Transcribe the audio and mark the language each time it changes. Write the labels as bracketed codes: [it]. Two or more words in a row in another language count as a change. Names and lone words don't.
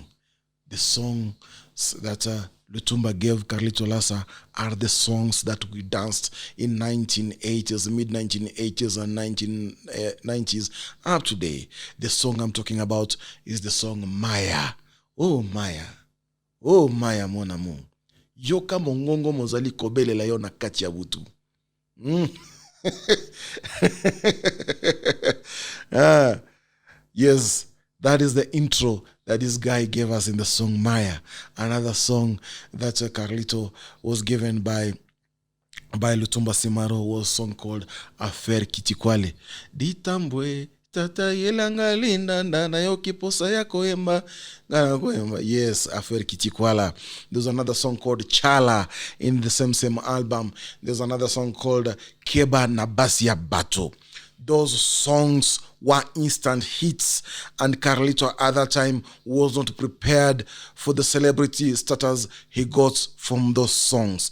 [en] The songs that Lutumba gave Carlito Lassa are the songs that we danced in 1980s, mid-1980s and 1990s up today. The song I'm talking about is the song Maya. [fr] Oh Maya. Oh Maya mon amour. [ln] Yoka mongongo mozali kobele la yo na kati ya butu. [en] Yes, that is the intro that this guy gave us in the song Maya. Another song that Carlito was given by Lutumba Simaro was a song called Affaire Kitikwale. [ln] Ditambwe tata yelanga linda ndana yo kiposa yako emba. [en] Yes, Affaire Kitikwala. There's another song called Chala in the same album. There's another song called Keba Nabasia Bato. Those songs were instant hits, and Carlito at that time was not prepared for the celebrity status he got from those songs.